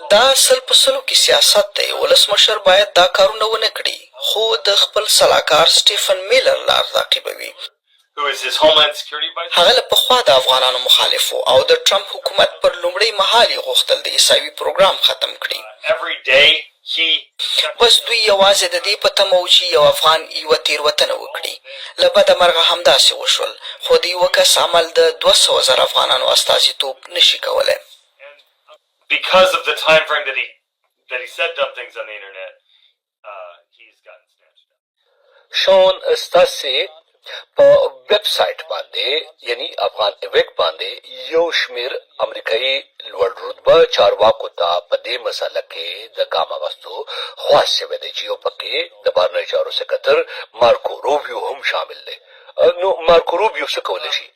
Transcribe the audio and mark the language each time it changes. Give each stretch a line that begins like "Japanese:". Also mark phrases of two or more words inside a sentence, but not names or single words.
Pashto: دا سل په سلو کې سیاست دی ولسمشر باید دا کارونه ونه کړي خو د خپل سلاکار سټیفن میلر لار تعقیبوي
English: Who is his Homeland Security Vice?
Pashto: هغه له پخوا د افغانانو مخالف و او د ټرمپ حکومت پر لومړی مهال یې غوښتل د عیساوي پروګرام ختم کړي
English: Every day he
Pashto: بس دوی یوازې د دې په تمه و چې یو افغان یوه تېروتنه وکړي له بده مرغه همداسې وشول خو د یوه کس عمل د 200,000 افغانانو استازیتوب نشي کولی
English: because of the time frame that he said dumb things on the internet, he's gotten snatched up.
Pashto: شان ستاسې په ویب سایټ باندې یعنی افغان ایویک باندې یو شمیر امریکایي لوړ رتبه چارواکو ته په دې مسله کې د ګام اخیستو خواست شوی دی چې یو پکې د بهرنیو چارو سکرټر مارکو روبیو هم شامل دی نو مارکو روبیو څه کولی شي